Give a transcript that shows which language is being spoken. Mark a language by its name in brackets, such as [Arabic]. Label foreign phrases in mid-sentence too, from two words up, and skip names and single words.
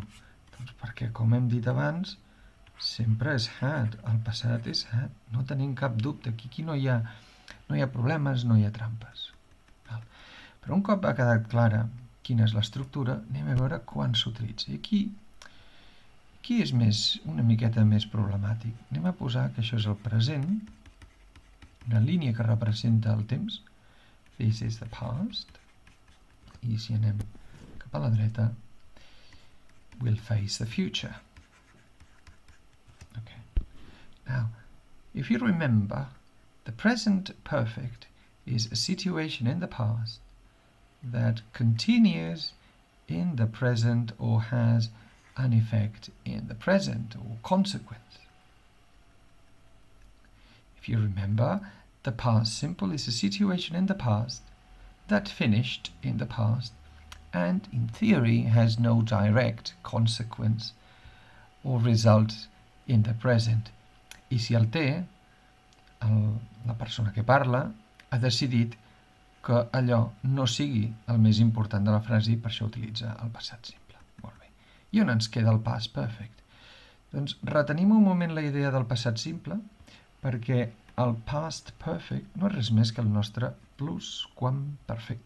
[Catalan] Doncs perquè, com hem dit abans, sempre és had, el passat és had, no tenim cap dubte, aquí no hi ha problemes, no hi ha trampes. Però un cop ha quedat clara quina és l'estructura, anem a veure quan s'utilitza. I aquí és una miqueta més problemàtic. Anem a posar que això és el present, una línia que representa el temps. [English] This is the past. [Catalan] I si anem cap a la dreta, [English] we'll face the future. Okay. Now, if you remember, the present perfect is a situation in the past that continues in the present or has an effect in the present or consequence. If you remember, the past simple is a situation in the past that finished in the past and in theory has no direct consequence or result in the present. [Catalan] I si el té, la persona que parla ha decidit que allò no sigui el més important de la frase i per això utilitza el passat simple. Molt bé. I on ens queda el [English] past perfect? [Catalan] Doncs retenim un moment la idea del passat simple perquè el [English] past perfect [Catalan] no és res més que el nostre plusquamperfecte.